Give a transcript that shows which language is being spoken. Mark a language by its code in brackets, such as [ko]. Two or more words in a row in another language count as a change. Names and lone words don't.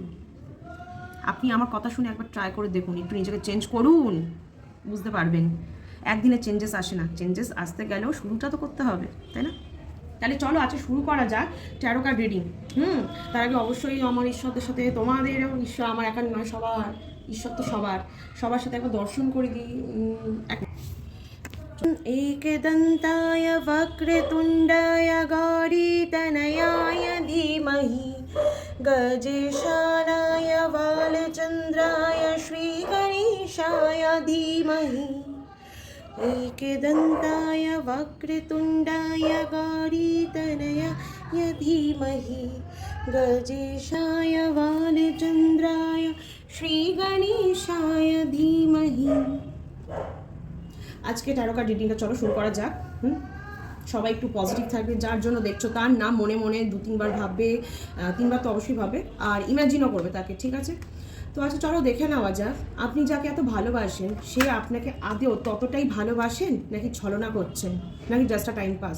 [bn] আপনি আমার কথা শুনে একবার ট্রাই করে দেখুন, একটু নিজেকে চেঞ্জ করুন, বুঝতে পারবেন। একদিনে চেঞ্জেস আসে না, চেঞ্জেস আসতে গেলেও শুরুটা তো করতে হবে, তাই না? তাহলে চলো আজকে শুরু করা যাক [en] tarot card reading. [bn] তার আগে অবশ্যই আমার ঈশ্বরের সাথে, তোমাদেরও ঈশ্বর, আমার একার নয়, সবার ঈশ্বর তো সবার সাথে একবার দর্শন করে দিই। [sa] एकदन्ताय वक्रतुण्डाय गौरीतनयाय धीमहि गजेशानाय बालचन्द्राय श्रीगणेशाय धीमहि एकदन्ताय वक्रतुण्डाय गौरीतनयाय धीमहि गजेशाय बालचन्द्राय श्रीगणेशाय धीमहि। [bn] আজকে [en] tarot card readingটা [bn] চলো শুরু করা যাক। সবাই একটু পজিটিভ থাকবে, যার জন্য দেখছো তার নাম মনে মনে 2-3 বার ভাববে, 3 বার তো অবশ্যই ভাবে, আর ইমাজিনও করবে তাকে, ঠিক আছে? তো আচ্ছা চলো দেখে নেওয়া যাক, আপনি যাকে এত ভালোবাসেন সে আপনাকে আদেও ততটাই ভালোবাসেন, নাকি ছলনা করছেন, নাকি [en] just a time pass?